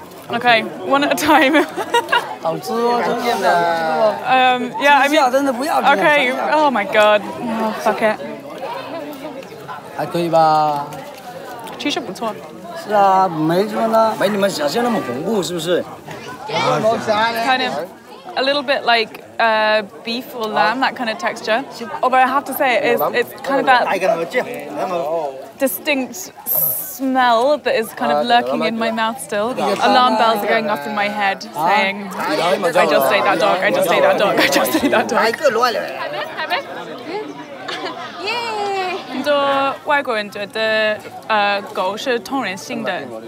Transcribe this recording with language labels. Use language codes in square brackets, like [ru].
[en] Okay, one at a time. [zh] 好吃哦，真的。 [en] Yeah, I mean. [zh] 真的不要。 [en] Okay. Oh my god. Oh, fuck it. [zh] 还可以吧？其实不错。是啊，没什么呢，没你们想象那么恐怖，是不是？ [en] Kind of a little bit like beef or lamb, that kind of texture. Although I have to say, it's kind of that distinct smell that is kind of lurking in my mouth still. Alarm bells are going off in my head saying, I just ate that dog, I just ate that dog, I just ate that dog. [zh] 你多外国人觉得狗是通人性的，